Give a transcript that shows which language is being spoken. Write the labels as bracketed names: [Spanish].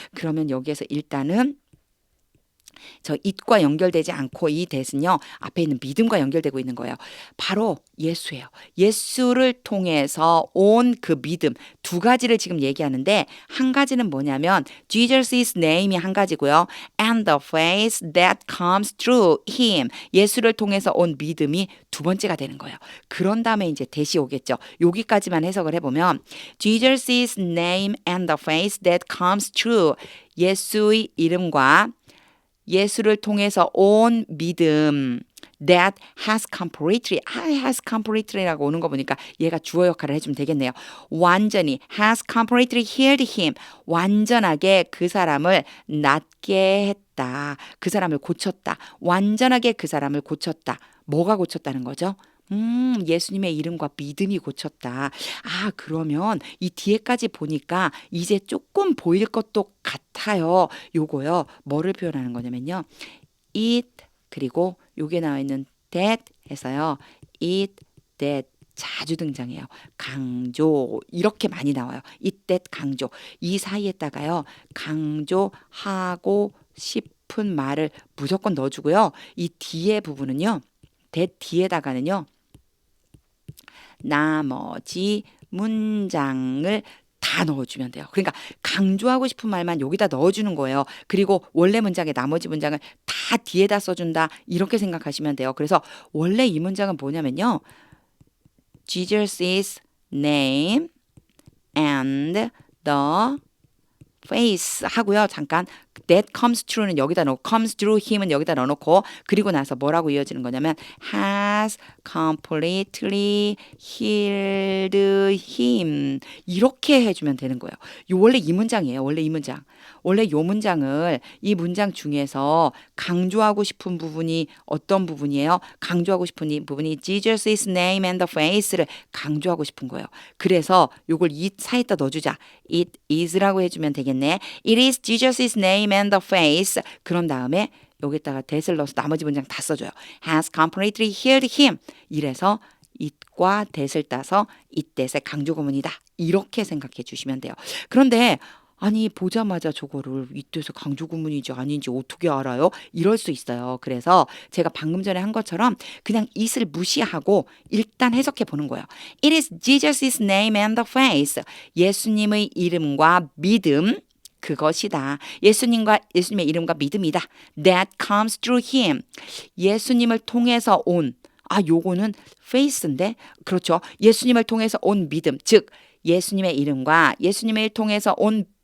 [Korean] 그러면 여기에서 일단은 저 it과 연결되지 않고 이 that은요. 앞에 있는 믿음과 연결되고 있는 거예요. 바로 예수예요. 예수를 통해서 온 그 믿음. 두 가지를 지금 얘기하는데 한 가지는 뭐냐면 Jesus' name이 한 가지고요. [English] And the face that comes through him. [Korean] 예수를 통해서 온 믿음이 두 번째가 되는 거예요. 그런 다음에 이제 that이 오겠죠. 여기까지만 해석을 해보면 [English] Jesus' name and the face that comes through. [Korean] 예수의 이름과 예수를 통해서 온 믿음 [English] that has completely [Korean] 라고 오는 거 보니까 얘가 주어 역할을 해주면 되겠네요. [English] 완전히 has completely healed him. [Korean] 완전하게 그 사람을 낫게 했다. 그 사람을 고쳤다. 완전하게 그 사람을 고쳤다. 뭐가 고쳤다는 거죠? 예수님의 이름과 믿음이 고쳤다. 그러면 이 뒤에까지 보니까 이제 조금 보일 것도 같아요. 요거요. 뭐를 표현하는 거냐면요. it 그리고 요게 나와 있는 that 해서요. it, that 자주 등장해요. 강조 이렇게 많이 나와요. it, that 강조. 이 사이에다가요. 강조하고 싶은 말을 무조건 넣어주고요. 이 뒤에 부분은요. that 뒤에다가는요. 나머지 문장을 다 넣어주면 돼요. 그러니까 강조하고 싶은 말만 여기다 넣어주는 거예요. 그리고 원래 문장의 나머지 문장을 다 뒤에다 써준다. 이렇게 생각하시면 돼요. 그래서 원래 이 문장은 뭐냐면요. [English] Jesus' name and the face 하고요. [Korean] 잠깐 that comes through는 여기다 넣고 comes through him은 여기다 넣어놓고 그리고 나서 뭐라고 이어지는 거냐면 [English] has completely healed him [Korean] 이렇게 해주면 되는 거예요. 원래 이 문장이에요. 원래 이 문장. 원래 이 문장을 이 문장 중에서 강조하고 싶은 부분이 어떤 부분이에요? 강조하고 싶은 부분이 [English] Jesus' name and the face [Korean] 를 강조하고 싶은 거예요. 그래서 이걸 이 사이에다 넣어주자. [English] It is [Korean] 라고 해주면 되겠네. [English] It is Jesus' name and the face. [Korean] 그런 다음에 여기다가 that을 넣어서 나머지 문장 다 써줘요. [English] Has completely healed him. [Korean] 이래서 it과 that을 따서 it that의 강조 구문이다. 이렇게 생각해 주시면 돼요. 그런데 아니 보자마자 저거를 이때서 강조 구문인지 아닌지 어떻게 알아요? 이럴 수 있어요. 그래서 제가 방금 전에 한 것처럼 그냥 it을 무시하고 일단 해석해 보는 거예요. [English] It is Jesus' name and the face. [Korean] 예수님의 이름과 믿음 그것이다. 예수님의 이름과 믿음이다. [English] That comes through him. [Korean] 예수님을 통해서 온 요거는 face인데 그렇죠. 예수님을 통해서 온 믿음 즉 예수님의 이름과 예수님을 통해서 온